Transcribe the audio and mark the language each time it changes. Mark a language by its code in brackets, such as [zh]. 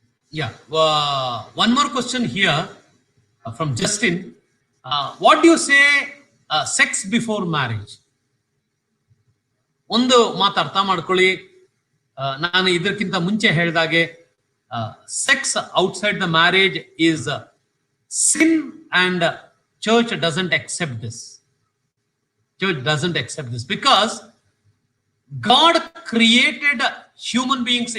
[en] Yeah. One more question here from Justin. What do you say sex before marriage? [kn] ಒಂದು ಮಾತು ಅರ್ಥ ಮಾಡ್ಕೊಳ್ಳಿ. ನಾನು ಇದಕ್ಕಿಂತ ಮುಂಚೆ ಹೇಳಿದಾಗೆ [en] Sex outside the marriage is sin and church doesn't accept this. Church doesn't accept this because God created human beings.